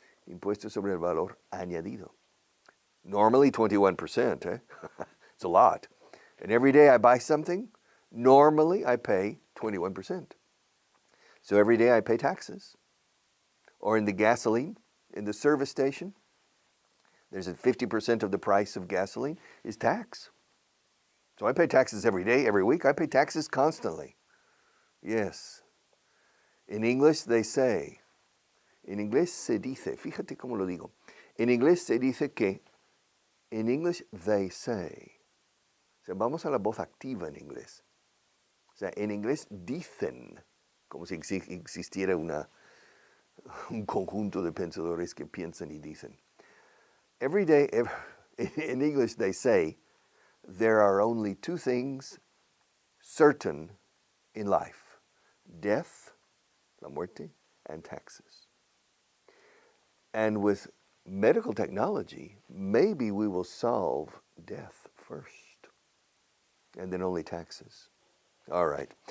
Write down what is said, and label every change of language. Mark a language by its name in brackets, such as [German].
[Spanish] Impuesto sobre el valor añadido. [English] Normally 21%, eh? It's a lot. And every day I buy something, normally I pay 21%. So every day I pay taxes. Or in the gasoline, in the service station, there's 50% of the price of gasoline is tax. So I pay taxes every day, every week. I pay taxes constantly. Yes. In English they say, [Spanish] en inglés se dice, fíjate cómo lo digo. En inglés se dice que, [English] in English they say. [Spanish] O sea, vamos a la voz activa en inglés. O sea, en inglés dicen, como si existiera un conjunto de pensadores que piensan y dicen. [English] Every day, in English they say, there are only two things certain in life: death, [Spanish] la muerte, [English] and taxes. And with medical technology, maybe we will solve death first, and then only taxes. All right.